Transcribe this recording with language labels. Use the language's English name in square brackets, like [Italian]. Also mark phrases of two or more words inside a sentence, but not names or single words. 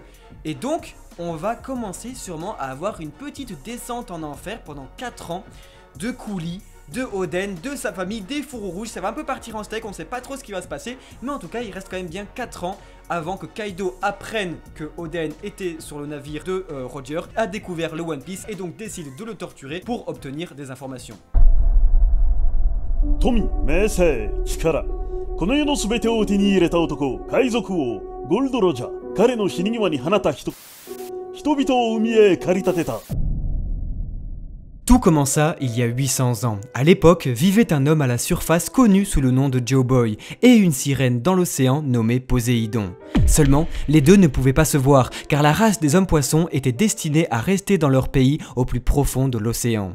[French] Et donc, on va commencer sûrement à avoir une petite descente en enfer pendant 4 ans de coulis, de Oden, de sa famille, des Fourreaux Rouges. Ça va un peu partir en steak, on ne sait pas trop ce qui va se passer, mais en tout cas, il reste quand même bien 4 ans avant que Kaido apprenne que Oden était sur le navire de Roger, a découvert le One Piece et donc décide de le torturer pour obtenir des informations. [Japanese] 富、名声、力、この世の全てを手に入れた男、海賊王ゴールド・ロジャー。彼の死に際に放った人々を海へ駆り立てた。 [French] Tout commença il y a 800 ans. À l'époque, vivait un homme à la surface connu sous le nom de Joe Boy et une sirène dans l'océan nommée Poséidon. Seulement, les deux ne pouvaient pas se voir car la race des hommes-poissons était destinée à rester dans leur pays au plus profond de l'océan.